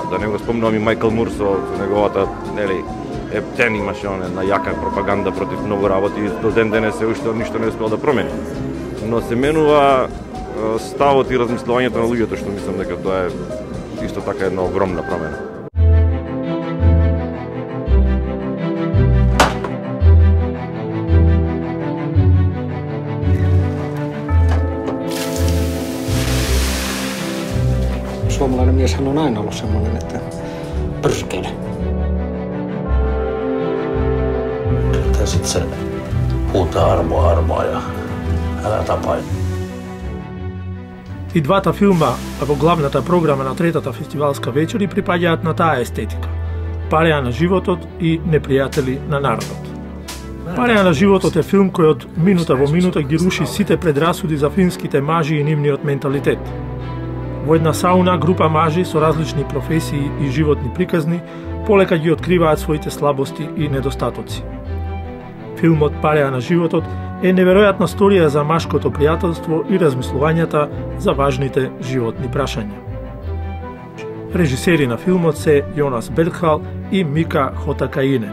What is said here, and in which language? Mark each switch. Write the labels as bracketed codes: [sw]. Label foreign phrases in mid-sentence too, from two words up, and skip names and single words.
[mk] Да не го спомнувам и Майкл Мур со неговата, Ептен имаше една јака пропаганда против многу работи и до ден денес се уште ништо не успел да промени. Но се менува ставот и размислувањето на луѓето, што мислам дека тоа е исто така една огромна промена. [fi] Suomalainen mieshän on aina ollut semmoinen, että pyrskele. Ja sit se huutaa armoa ja älä tapa. [mk] И двата филма во главната програма на третата фестивалска вечер припаѓаат на таа естетика. Пареа на животот и непријатели на народот. Пареа на животот е филм кој од минута во минута ги руши сите предрасуди за финските мажи и нивниот менталитет. Во една сауна група мажи со различни професии и животни приказни полека ги откриваат своите слабости и недостатоци. Филмот Пареа на животот е неверојатна сторија за машкото пријателство и размислувањата за важните животни прашања. Режисери на филмот се Jonas Berghal и Mika Hotakainen.